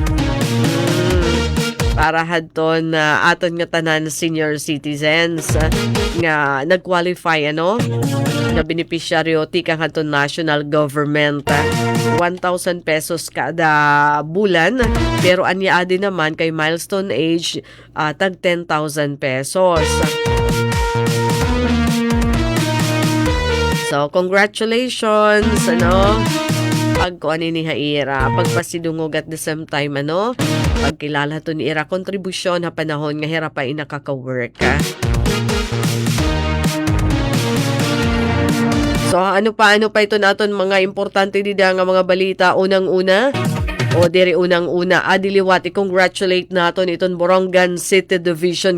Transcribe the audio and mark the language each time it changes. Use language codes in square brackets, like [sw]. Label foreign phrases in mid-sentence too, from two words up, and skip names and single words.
[war] para haton aton nga tanan [en] senior citizens [war] nga nag-qualify ano na beneficiaryo tika haton [en] national government [war] 1,000 pesos kada bulan pero anya adi naman kay [en] milestone age [war] tag 10,000 pesos. [en] So, congratulations, ano? [war] Pagkuan ni Haira, pagpasidungog [en] at the same time, [war] ano? Pagkilala to ni Ira, kontribusyon ha panahon nga hira pa nakaka-work, ha? So, ano pa ito naton mga importante dida nga mga balita. Unang-una, o diri unang-una, adiliwat, i-congratulate naton iton Borongan City Division.